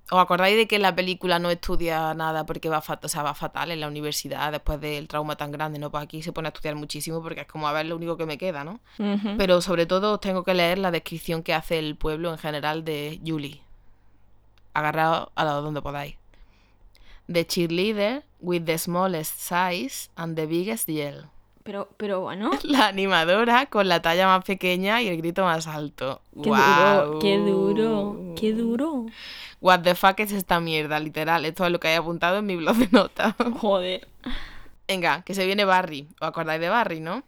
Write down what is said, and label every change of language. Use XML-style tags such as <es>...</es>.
<es>¿Os acordáis de que la película no estudia nada porque va fatal en la universidad después del trauma tan grande, ¿no? Pues aquí se pone a estudiar muchísimo porque es como, a ver, lo único que me queda, ¿no? Uh-huh. Pero sobre todo os tengo que leer la descripción que hace el pueblo en general de Julie. Agarrados a lo donde podáis.</es> <en>The cheerleader with the smallest size and the biggest yell.</en> <es>Pero bueno. La animadora con la talla más pequeña y el grito más alto. ¡Qué duro! What the fuck es esta mierda, literal. Esto es lo que he apuntado en mi blog de notas. Joder. Venga, que se viene Barry. ¿Os acordáis de Barry, no?</es>